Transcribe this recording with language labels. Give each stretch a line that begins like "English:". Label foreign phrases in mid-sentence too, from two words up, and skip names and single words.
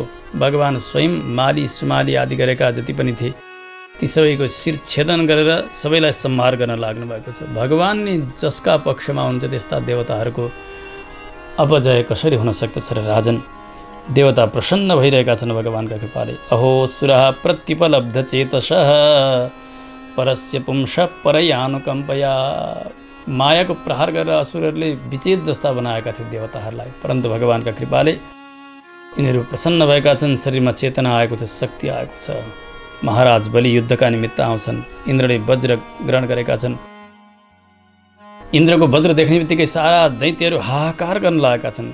Nepali: भगवान स्वयं माली सुमाली आदि गरेका जति पनि थिए ती सबैको शिर छेदन गरेर सबैलाई संहार गर्न लाग्नु भएको छ। भगवान नै जसका पक्षमा हुन्छ त्यस्ता देवताहरूको अपजय कसरी हुन सक्दछ र राजन? देवता प्रसन्न भइरहेका छन् भगवानका कृपाले।
Sanskrit: अहो सुरः प्रत्युपलब्ध चेतसः परस्य पुंस परयानुकम्पया।
Nepali: मायाको प्रहार गरेर असुरहरूले विचेत जस्ता बनाएका थिए देवताहरूलाई, परन्तु भगवानका कृपाले यिनीहरू प्रसन्न भएका छन्। शरीरमा चेतना आएको छ, शक्ति आएको छ। महाराज बलि युद्धका निमित्त आउँछन्। इन्द्रले वज्र ग्रहण गरेका छन्। इन्द्रको वज्र देख्ने बित्तिकै सारा दैत्यहरू हाहाकार गर्न लागेका छन्।